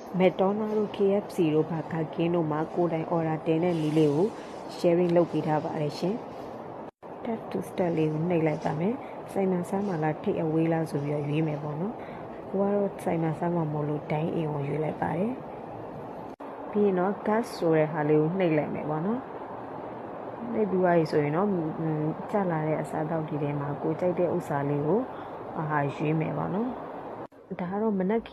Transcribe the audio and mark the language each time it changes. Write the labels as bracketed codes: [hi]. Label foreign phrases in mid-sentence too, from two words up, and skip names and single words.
[my] McDonald တို့ KFC တို့ဘာကကင်းတို့မှာကိုယ်တိုင် order တင်တဲ့နည်းလေးကို sharing လုပ်ပေးထားပါတယ်ရှင် [en] tap to start [my] လေးကိုနှိပ်လိုက်ပါမယ်ဆိုင်မှာဆမ်းမှာလားထိတ်အဝေးလားဆိုပြီးတော့ရွေးမယ်ပေါ့နော်ကိုကတော့ဆိုင်မှာဆမ်းမှာမဟုတ်လို့ဒိုင်းအိမ်ကိုရွေးလိုက်ပါတယ် ပြီးရင်တော့ gas ဆိုတဲ့ဟာလေးကိုနှိပ်လိုက်မယ်ပေါ့နော်နှိပ်ပြီးသွားပြီဆိုရင်တော့ကျလာတဲ့အစားအသောက်တွေထဲမှာကိုကြိုက်တဲ့ဥစ္စာလေးကိုရွေးမယ်ပေါ့နော်ဒါကတော့မနက်ခ